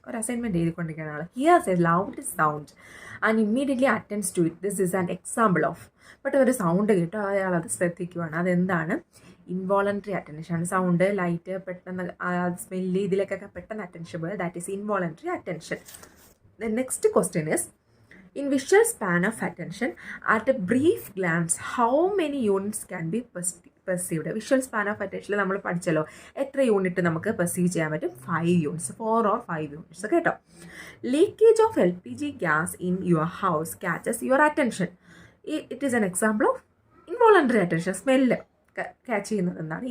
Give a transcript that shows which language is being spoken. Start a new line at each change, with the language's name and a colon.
Malayalam: ഒരു assignment എഴുതിക്കൊണ്ടിരിക്കുന്ന all
English: Hears a loud sound and immediately attends to it. This is an example of.
Malayalam: പെട്ടെന്നൊരു sound കേട്ടോ, അയാൾ അത് ശ്രദ്ധിക്കുവാണ്. അതെന്താണ്? Involuntary attention. സൗണ്ട്, ലൈറ്റ്, പെട്ടെന്ന് സ്മെല്ല്, ഇതിലേക്കൊക്കെ പെട്ടെന്ന് അറ്റൻഷൻ പോയത്
English: That is involuntary attention. The next question is In visual span of attention, at a brief glance, how many units can be perceived?
Malayalam: Visual span of അറ്റൻഷനിൽ നമ്മൾ പഠിച്ചല്ലോ എത്ര unit നമുക്ക് perceive ചെയ്യാൻ പറ്റും?
English: 5 units, 4 or 5 units
Malayalam: കേട്ടോ.
English: Leakage of LPG gas in your house catches your attention. It is an example of involuntary attention.
Malayalam: Smell catch ചെയ്യുന്നത് എന്താണ്?